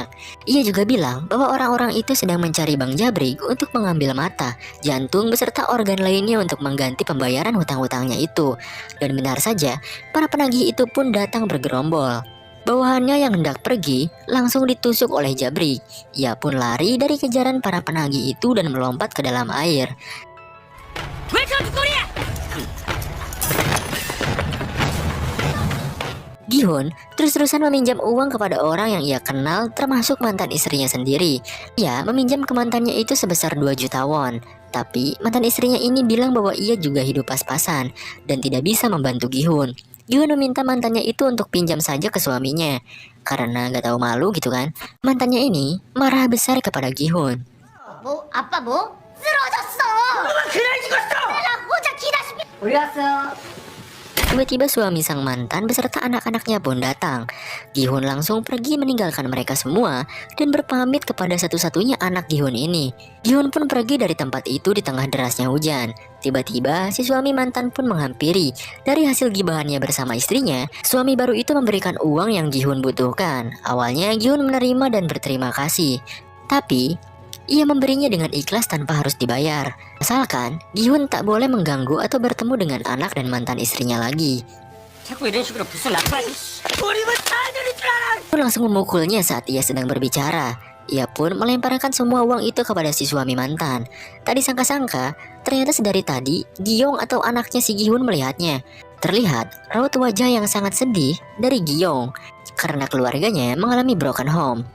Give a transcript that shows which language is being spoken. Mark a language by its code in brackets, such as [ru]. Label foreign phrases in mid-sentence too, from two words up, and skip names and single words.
[id] Ia juga bilang bahwa orang-orang itu sedang mencari Bang Jabrik untuk mengambil mata, jantung beserta organ lainnya untuk mengganti pembayaran hutang-hutangnya itu. Dan benar saja, para penagih itu pun datang bergerombol. Bawahannya yang hendak pergi langsung ditusuk oleh Jabrik. Ia pun lari dari kejaran para penagih itu dan melompat ke dalam air. [en] Welcome to Korea! [id] Gihun terus-terusan meminjam uang kepada orang yang ia kenal, termasuk mantan istrinya sendiri. Ia meminjam ke mantannya itu sebesar 2 juta won. Tapi mantan istrinya ini bilang bahwa ia juga hidup pas-pasan dan tidak bisa membantu Gihun. Gihun meminta mantannya itu untuk pinjam saja ke suaminya. Karena gak tahu malu gitu kan, mantannya ini marah besar kepada Gihun. [ko] 뭐? 아빠 뭐? 쓰러졌어! 엄마가 그날 죽었어! 내가 혼자 기다시피... 올렸어. [id] Tiba-tiba suami sang mantan beserta anak-anaknya pun datang. Gihun langsung pergi meninggalkan mereka semua dan berpamit kepada satu-satunya anak Gihun ini. Gihun pun pergi dari tempat itu di tengah derasnya hujan. Tiba-tiba si suami mantan pun menghampiri. Dari hasil gibahannya bersama istrinya, suami baru itu memberikan uang yang Gihun butuhkan. Awalnya Gihun menerima dan berterima kasih. Tapi ia memberinya dengan ikhlas tanpa harus dibayar. Asalkan Gihun tak boleh mengganggu atau bertemu dengan anak dan mantan istrinya lagi. [ko] 자꾸 이런 식으로 붓을 놔둬야지. 우리만 다 되는 줄 알아! [id] Pun langsung memukulnya saat ia sedang berbicara. Ia pun melemparkan semua uang itu kepada si suami mantan. Tak disangka-sangka, ternyata sedari tadi Giyong atau anaknya si Gihun melihatnya. Terlihat raut wajah yang sangat sedih dari Giyong karena keluarganya mengalami [en] broken home.